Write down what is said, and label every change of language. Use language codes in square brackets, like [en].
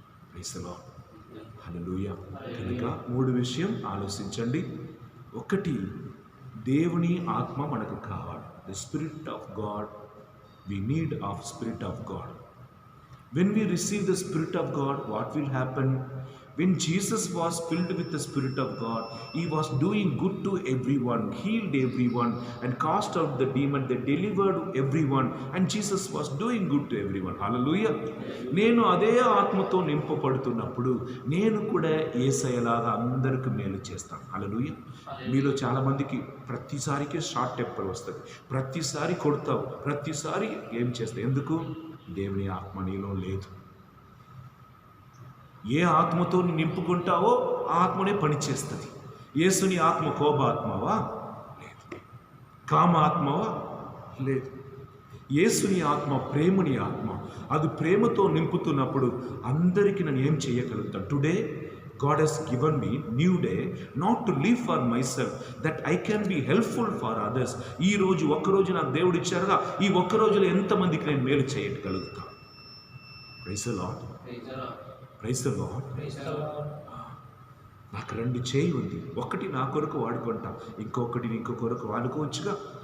[en] Praise the Lord. [te] హల్లెలూయా. కనుక 3 విషయం ఆలోచించండి. 1, దేవుని ఆత్మ మనకు కావాలి. [en] The Spirit of God, we need of Spirit of God. When we receive the Spirit of God, what will happen? When Jesus was filled with the Spirit of God, he was doing good to everyone, healed everyone, and cast out the demon, they delivered everyone, and Jesus was doing good to everyone. Hallelujah. [te] నేను అదే ఆత్మతో నింపబడుతున్నప్పుడు నేను కూడా యేసయ్యలాగా అందరికి మేలు చేస్తాను. హల్లెలూయా. మీలో చాలామందికి ప్రతిసారికి షార్ట్ టెంపర్ వస్తుంది, ప్రతిసారి కొడతావు, ప్రతిసారి ఏం చేస్తావు? ఎందుకు? దేవుని ఆత్మ నీలో లేదు. ఏ ఆత్మతో నింపుకుంటావో ఆ ఆత్మనే పనిచేస్తుంది. యేసుని ఆత్మ కోపాత్మవా? లేదు. కామ ఆత్మవా? లేదు. యేసుని ఆత్మ ప్రేమని ఆత్మ. అది ప్రేమతో నింపుతున్నప్పుడు అందరికీ నేను ఏం చేయగలుగుతాను? [en] Today God has given me new day not to live for myself, that I can be helpful for others. [te] ఈ రోజు ఒక్కరోజు నాకు దేవుడు ఇచ్చారుగా, ఈ ఒక్క రోజులో ఎంతమందికి నేను మేలు చేయగలుగుతాను? [en] Praise the Lord. Praise the Lord. [te] నాకు 2 చేయి ఉంది, ఒకటి నా కొరకు వాడుకుంటా, ఇంకొకటి ఇంకో కొరకు వాడుకోవచ్చుగా.